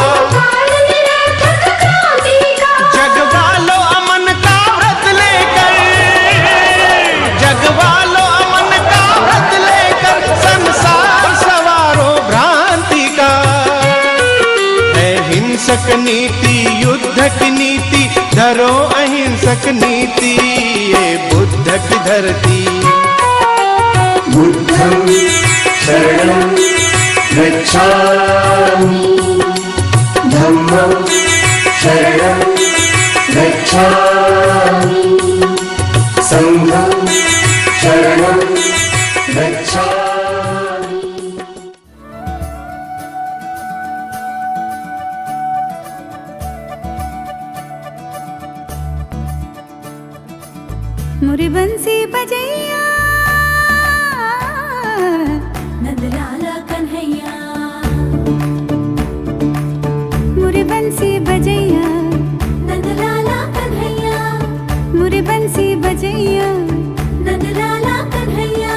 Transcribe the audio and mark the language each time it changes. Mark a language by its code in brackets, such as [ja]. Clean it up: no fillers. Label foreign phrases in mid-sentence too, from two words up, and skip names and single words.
[hi] जग वालो अमन का व्रत लेकर, जग वालो अमन का व्रत लेकर, संसार सवारो भ्रांति का। है हिंसक नीति युद्ध की नीति, धरो अहिंसक नीति। ये बुद्ध की धरती। [pi] बुद्धं शरणं गच्छामि, धम्मं शरणं गच्छामि, संघं शरणं गच्छामि। [hi] मुरी बंसी बजैया नंदलाला कन्हैया, मुरी बंसी बजैया नंदलाला कन्हैया, मुरी बंसी बजैया नंदलाला कन्हैया।